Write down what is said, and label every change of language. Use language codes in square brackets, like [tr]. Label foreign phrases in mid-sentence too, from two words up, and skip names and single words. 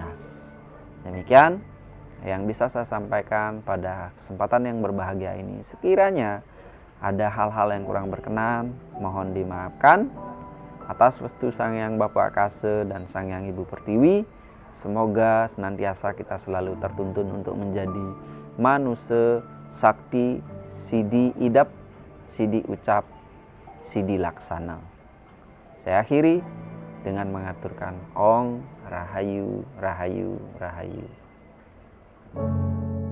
[id] Demikian yang bisa saya sampaikan pada kesempatan yang berbahagia ini. Sekiranya ada hal-hal yang kurang berkenan, mohon dimaafkan. Atas restu Sang Hyang Bapa Kase dan Sang Hyang Ibu Pertiwi, semoga senantiasa kita selalu tertuntun untuk menjadi manusia sakti, sidi idap, sidi ucap, sidi laksana. Saya akhiri dengan mengaturkan Ong Rahayu, Rahayu, Rahayu.